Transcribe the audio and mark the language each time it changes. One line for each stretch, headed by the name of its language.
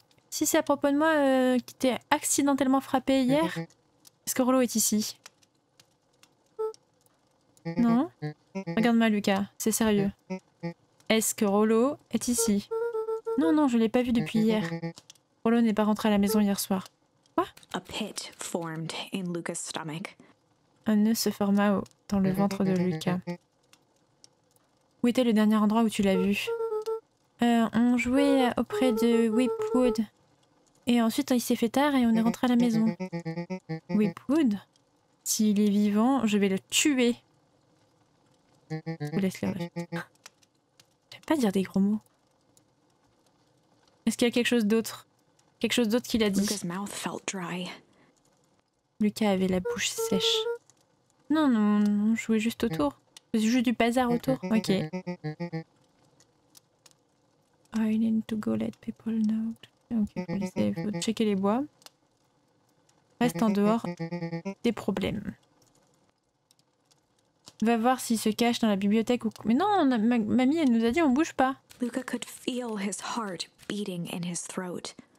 French: Si c'est à propos de moi qui t'ai accidentellement frappé hier, est-ce que Rollo est ici? Non? Regarde-moi, Lucas, c'est sérieux. Est-ce que Rollo est ici? Non, non, je l'ai pas vu depuis hier. Rollo n'est pas rentré à la maison hier soir. Quoi?
English: A pit formed in Luca's stomach.
French: Un nœud se forma dans le ventre de Lucas. Où était le dernier endroit où tu l'as vu? On jouait auprès de Whipwood. Et ensuite, il s'est fait tard et on est rentré à la maison. Whipwood? S'il est vivant, je vais le tuer. Je vous laisse les refs. J'aime pas dire des gros mots. Est-ce qu'il y a quelque chose d'autre? Quelque chose d'autre qu'il a dit?
English: Luca's mouth felt dry.
French: Lucas avait la bouche sèche. Non, non, non, je jouais juste autour. Je faisais juste du bazar autour. Ok.
English: I need to go let people know.
French: Ok, il faut checker les bois. Reste en dehors des problèmes. Va voir s'il se cache dans la bibliothèque ou... Mais non, mamie, elle nous a dit on bouge pas.
English: Luca could feel his heart beating in his throat.